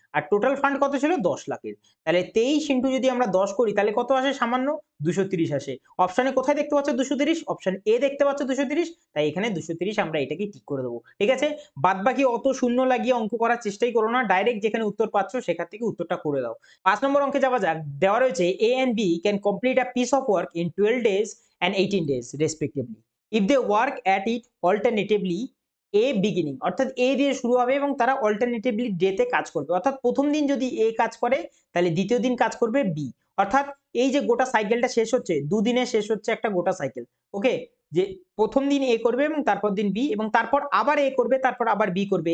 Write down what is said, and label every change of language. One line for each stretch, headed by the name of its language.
Bangla: আর total fund কত ছিল 10 লাখের। তাহলে 23 ইন্টু যদি আমরা 10 করি তাহলে কত আসে? সামান্য 230 আসে। অপশনে কোথায় দেখতে পাচ্ছ 230? অপশন এ দেখতে পাচ্ছ 230, তাই এখানে 230 আমরা এটাকে টিক করে দেবো। ঠিক আছে? বাদবাকি অত শূন্য লাগিয়ে অঙ্ক করার চেষ্টাই করো না। ডাইরেক্ট যেখানে উত্তর পাচ্ছ সেখান থেকে উত্তরটা করে দাও। 5 নম্বর অঙ্কে যাওয়া যাক। দেওয়া রয়েছে
English: A and B can complete a piece of work in 12 days and 18 days respectively. If they work at it alternatively A beginning,
Bangla: অর্থাৎ A দিয়ে শুরু হবে এবং তারা অল্টারনেটিভলি ডে তে কাজ করবে। অর্থাৎ প্রথম দিন যদি A কাজ করে তাহলে দ্বিতীয় দিন কাজ করবে B। অর্থাৎ এই যে গোটা সাইকেলটা শেষ হচ্ছে, দুদিনে শেষ হচ্ছে একটা গোটা সাইকেল। ওকে? যে প্রথম দিন A করবে এবং তারপর দিন B এবং তারপর আবার A করবে, তারপর আবার B করবে।